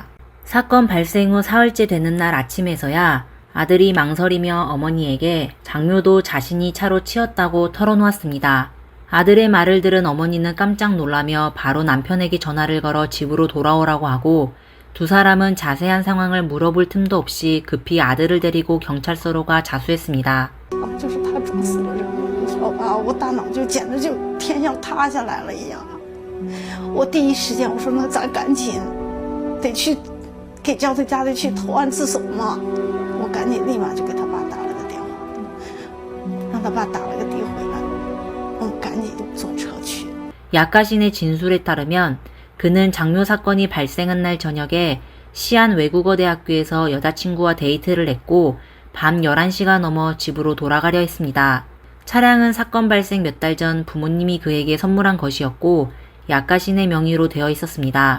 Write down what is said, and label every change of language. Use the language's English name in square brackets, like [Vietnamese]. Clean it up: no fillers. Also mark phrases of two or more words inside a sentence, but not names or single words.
[Korean] 사건 발생 후 사흘째 되는 날 아침에서야 아들이 망설이며 어머니에게 장묘도 자신이 차로 치었다고 털어놓았습니다. 아들의 말을 들은 어머니는 깜짝 놀라며 바로 남편에게 전화를 걸어 집으로 돌아오라고 하고 두 사람은 자세한 상황을 물어볼 틈도 없이 급히 아들을 데리고 경찰서로 가 자수했습니다. [Chinese] 就是他撞死了人，你知道吧？我大脑就简直就天要塌下来了一样。我第一时间我说那咱赶紧得去给叫他家里去投案自首嘛。我赶紧立马就给他爸打了个电话，让他爸打了个的回来，我们赶紧坐车去。 [Korean] 약가신의 진술에 따르면 그는 장묘 사건이 발생한 날 저녁에 시안 외국어대학교에서 여자친구와 데이트를 했고 밤 11시가 넘어 집으로 돌아가려 했습니다. 차량은 사건 발생 몇 달 전 부모님이 그에게 선물한 것이었고 약가신의 명의로 되어 있었습니다.